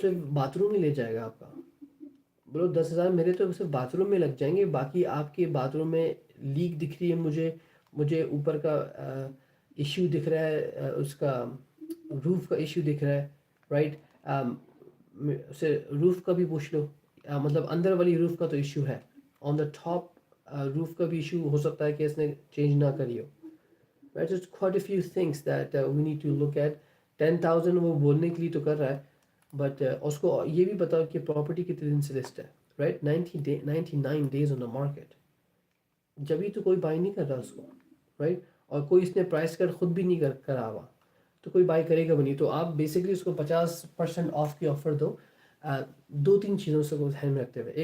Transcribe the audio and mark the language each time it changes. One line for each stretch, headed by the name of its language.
Urdu: صرف bath room ہی لے جائے گا آپ کا. بولو 10,000 میرے تو صرف باتھ روم میں لگ جائیں گے, باقی آپ کے باتھ روم میں لیک دکھ رہی ہے مجھے اوپر کا ایشو دکھ رہا ہے, اس کا روف کا ایشو دکھ رہا ہے, رائٹ. اسے روف کا بھی پوچھ لو, مطلب اندر والی روف کا تو ایشو ہے,
English: on the top
Urdu: روف کا بھی ایشو ہو سکتا ہے کہ اس نے چینج نہ کری ہو, right.
English: Just quite a few things that we need to look at.
Urdu: 10,000 وہ بولنے کے لیے تو کر رہا ہے, بٹ اس کو یہ بھی بتاؤ کہ پراپرٹی کتنے دن سے لسٹ ہے, right.
English: 99 days on the market,
Urdu: جبھی تو کوئی بائی نہیں کر رہا اس کو, رائٹ. اور کوئی اس نے پرائس کٹ خود بھی نہیں کرا ہوا, تو کوئی بائی کرے گا بھی نہیں. تو آپ بیسکلی اس کو 50% آف کی آفر دو, 2-3 چیزوں سے کو دھیان میں رکھتے ہوئے.